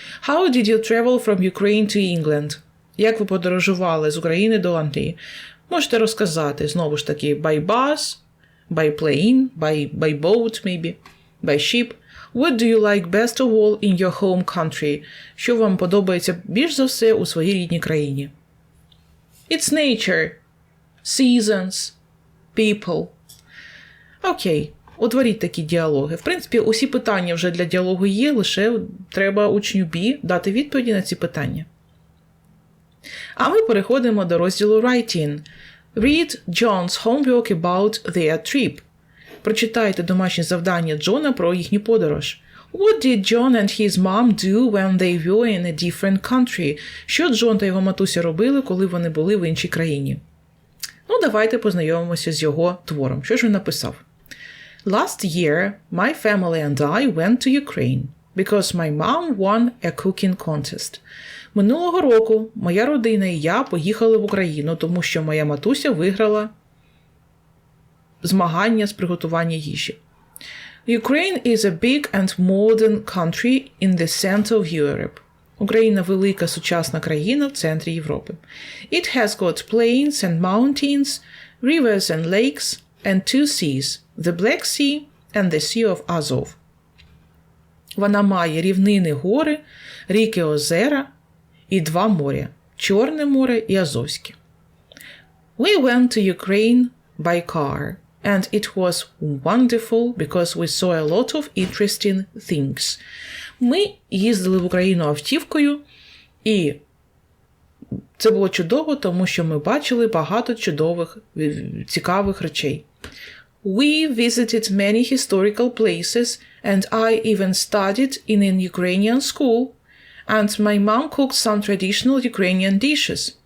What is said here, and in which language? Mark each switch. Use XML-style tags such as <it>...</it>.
<en>How did you travel from Ukraine to England?</en> <uk>Як ви подорожували з України до Англії? Можете розказати, знову ж таки,</uk> <en>by bus, by plane, by boat, maybe, by ship. What do you like best of all in your home country?</en> <uk>Що вам подобається більш за все у своїй рідній країні?</uk> <en>It's nature, seasons, people.</en> <uk>Окей, утворіть такі діалоги. В принципі, усі питання вже для діалогу є, лише треба учню B дати відповіді на ці питання. А ми переходимо до розділу Write-in.</uk> <en>Read John's homework about their trip.</en> <uk>Прочитайте домашнє завдання Джона про їхню подорож.</uk> <en>What did John and his mom do when they were in a different country?</en> <uk>Що Джон та його матуся робили, коли вони були в іншій країні? Ну, давайте познайомимося з його твором. Що ж він написав?</uk> <en>Last year, my family and I went to Ukraine because my mom won a cooking contest.</en> <uk>Минулого року моя родина і я поїхали в Україну, тому що моя матуся виграла змагання з приготування їжі.</uk> <en>Ukraine is a big and modern country in the center of Europe.</en> <uk>Україна – велика сучасна країна в центрі Європи.</uk> <en>It has got plains and mountains, rivers and lakes, and two seas, the Black Sea and the Sea of Azov.</en> <uk>Вона має рівнини гори, ріки озера і два моря – Чорне море і Азовське.</uk> <en>We went to Ukraine by car, and it was wonderful because we saw a lot of interesting things.</en> <uk>Ми їздили в Україну автівкою, і це було чудово, тому що ми бачили багато чудових, цікавих речей.</uk> <en>We visited many historical places, and I even studied in an Ukrainian school, and my mom cooked some traditional Ukrainian dishes.</en>